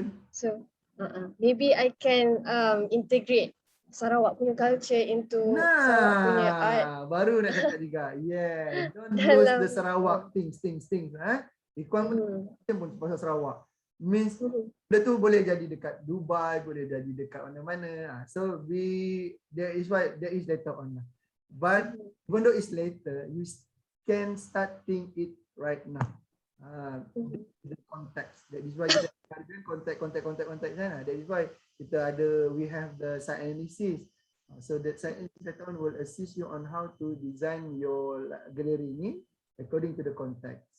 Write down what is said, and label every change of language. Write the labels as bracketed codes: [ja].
[en] So maybe I can integrate Sarawak punya culture into Sarawak punya art. [ms] Baru nak cakap juga. [en] Yeah, don't lose the Sarawak things. [ms] Ikuan pun pasal Sarawak. [en] Means [ms] benda tu boleh jadi dekat Dubai, boleh jadi dekat mana-mana. [en] So there is later on lah. But even though it's later, you can start think it right now. The context. That is why Contact kan. That is why we have the site analysis. So that site analysis will assist you on how to design your gallery ni according to the context.